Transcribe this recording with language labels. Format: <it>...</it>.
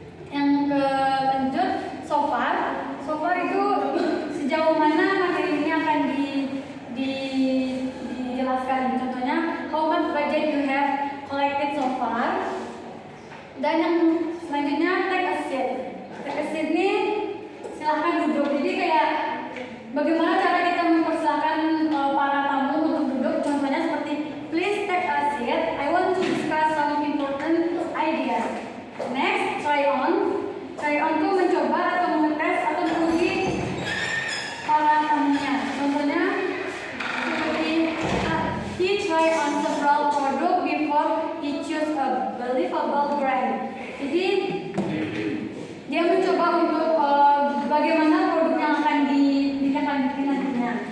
<id>Yang kelanjut so far itu sejauh mana materi ini akan dijelaskan.</id> <en>Contohnya how much budget you have collected so far.</en> <id>Dan yang selanjutnya</id> <en>take a seat. Take a seat</en> <id>ini silahkan duduk. Jadi kayak bagaimana cara kita mempersilahkan para tamu untuk duduk. Contohnya seperti</id> <en>please take a seat. I want to discuss some important ideas. Next, try on.</en> <id>Try on tuh mencoba atau mengetes atau menguji para tamunya. Contohnya seperti</id> <en>he try on several product before he choose a believable brand.</en> <id>Jadi dia mencoba untuk bagaimana produk yang akan ditindaklanjuti nantinya.</id>